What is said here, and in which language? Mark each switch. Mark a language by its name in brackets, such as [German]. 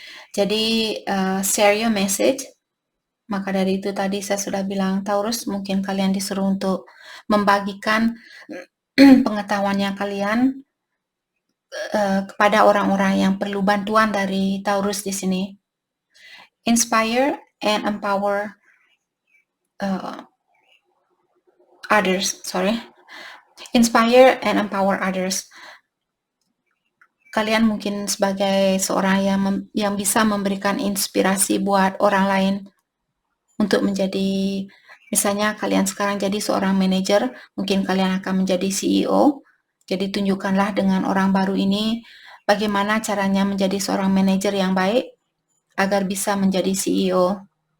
[Indonesian] Jadi, [English] share your message. [Indonesian] Maka dari itu tadi saya sudah bilang, Taurus, mungkin kalian disuruh untuk membagikan pengetahuannya kalian kepada orang-orang yang perlu bantuan dari Taurus di sini. [English] Inspire and empower others. Inspire and empower others. [Indonesian] Kalian mungkin sebagai seorang yang bisa memberikan inspirasi buat orang lain untuk menjadi, misalnya kalian sekarang jadi seorang manajer, mungkin kalian akan menjadi CEO. Jadi tunjukkanlah dengan orang baru ini bagaimana caranya menjadi seorang manajer yang baik agar bisa menjadi CEO.